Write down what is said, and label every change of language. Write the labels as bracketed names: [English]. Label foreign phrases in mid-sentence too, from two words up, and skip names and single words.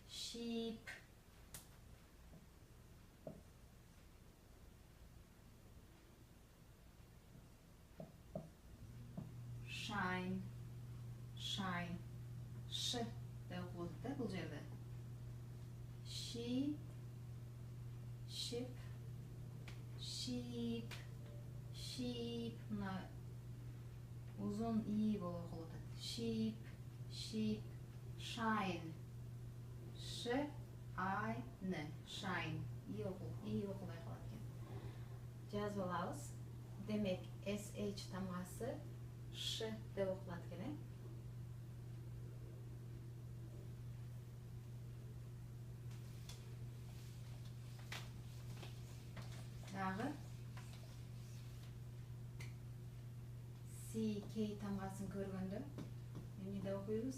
[English] sheep, shine, shine, sh [Kazakh] деп оқылады да бұл жерде. [English] She, ship, sheep, sheep, [Kazakh] мына uzun i болып оқылады. [English] Sheep, sheep, shine, sh, I, n, shine, [Kazakh] i оқылмай қалады екен. Жазып аламыз. Демек, sh тамғасы ш деп оқылады екен. Дағы C-K тамғасын көргенде не де оқимыз?